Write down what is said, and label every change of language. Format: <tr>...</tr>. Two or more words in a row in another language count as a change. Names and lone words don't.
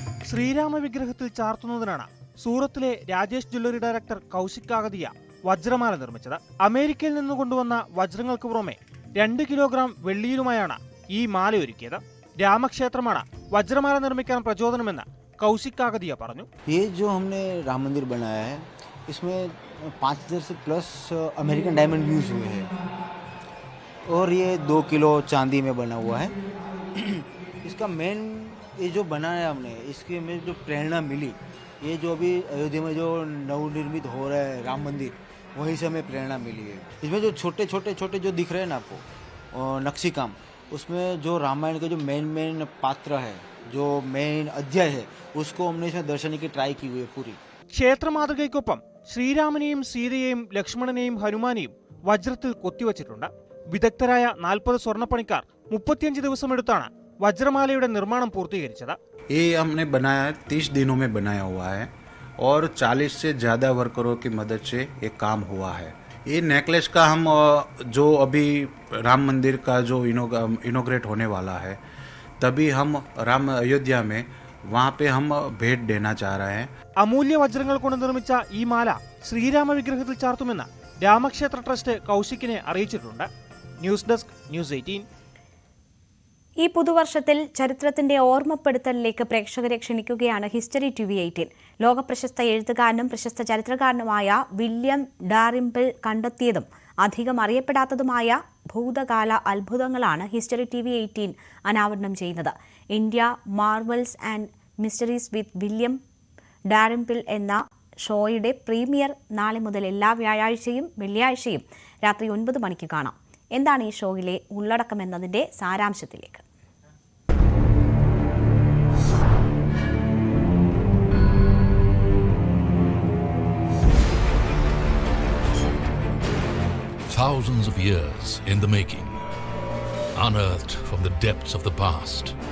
<ml>ശ്രീരാമ വിഗ്രഹത്തിൽ ചാർത്തുന്നതിനാണ് സൂറത്തിലെ രാജേഷ് ജ്വല്ലറി ഡയറക്ടർ കൗശിക് കാകതിയ വജ്രമാല നിർമ്മിച്ചത്. അമേരിക്കയിൽ നിന്ന് കൊണ്ടുവന്ന വജ്രങ്ങൾക്ക് പുറമെ 2 കിലോഗ്രാം വെള്ളിയിലുമായാണ് ഈ മാല ഒരുക്കിയത്. രാമക്ഷേത്രമാണ് വജ്രമാല നിർമ്മിക്കാൻ പ്രചോദനമെന്ന് കൗശിക് കാകതിയ പറഞ്ഞു.</ml> <hi>ये जो हमने राम मंदिर बनाया है इसमें 5000 से</hi> <en>plus American diamond use</en> <hi>हुए हैं और ये 2 किलो चांदी में बना हुआ है. इसका मेन ये जो बनाया हमने इसके में जो प्रेरणा मिली, ये जो अभी अयोध्या में जो नवनिर्मित हो रहा है राम मंदिर, वहीं से हमें प्रेरणा मिली है. इसमें जो छोटे छोटे जो दिख रहे हैं ना आपको नक्शी काम, उसमें जो रामायण के जो मेन पात्र है, जो मेन अध्याय है, उसको हमने इसमें दर्शाने की ट्राई की हुई है पूरी.</hi> <ml>ക്ഷേത്ര മാതൃകയ്ക്കൊപ്പം ശ്രീരാമനെയും സീതയെയും ലക്ഷ്മണനെയും ഹനുമാനെയും വജ്രത്തിൽ കൊത്തിവച്ചിട്ടുണ്ട്. വിദഗ്ധരായ 40 സ്വർണ്ണപ്പണിക്കാർ 35 ദിവസമെടുത്താണ് വജ്രമാലയുടെ നിർമ്മാണം പൂർത്തീകരിച്ചത്.</ml> <hi>ये हमने बनाया 30 दिनों में बनाया हुआ है और 40 से ज़्यादा वर्करों की मदद से ये काम हुआ है. ये नेकलेस का हम जो अभी राम मंदिर का जो इनोग्रेट होने वाला है, तभी हम राम अयोध्या में वहाँ पे हम भेंट देना चाह रहे हैं.</hi> <ml>അമൂല്യ വജ്രങ്ങൾ കൊണ്ട് നിർമ്മിച്ച ഈ മാല ശ്രീരാമ വിഗ്രഹത്തിൽ ചാർത്തുമെന്ന് രാമക്ഷേത്ര ട്രസ്റ്റ് കൗശിക്കിനെ അറിയിച്ചിട്ടുണ്ട്.</ml> <en>News Desk,</en> <ml>ന്യൂസ് 18. ഈ പുതുവർഷത്തിൽ ചരിത്രത്തിന്റെ ഓർമ്മപ്പെടുത്തലിലേക്ക് പ്രേക്ഷകരെ ക്ഷണിക്കുകയാണ് ഹിസ്റ്ററി TV 18. ലോകപ്രശസ്ത എഴുത്തുകാരനും പ്രശസ്ത ചരിത്രകാരനുമായ വില്യം ഡാരിംപിൾ കണ്ടെത്തിയതും അധികം അറിയപ്പെടാത്തതുമായ ഭൂതകാല അത്ഭുതങ്ങളാണ് ഹിസ്റ്ററി TV 18 അനാവരണം ചെയ്യുന്നത്. ഇന്ത്യ മാർവൽസ് ആൻഡ് മിസ്റ്ററീസ് വിത്ത് വില്യം ഡാരിംപിൾ എന്ന ഷോയുടെ പ്രീമിയർ നാളെ മുതൽ എല്ലാ വ്യാഴാഴ്ചയും വെള്ളിയാഴ്ചയും രാത്രി 9 മണിക്ക് കാണാം. എന്താണ് ഈ ഷോയിലെ ഉള്ളടക്കം എന്നതിന്റെ സാരാംശത്തിലേക്ക്.</ml> <en>Thousands of years in the making, unearthed from the depths of the past.</en>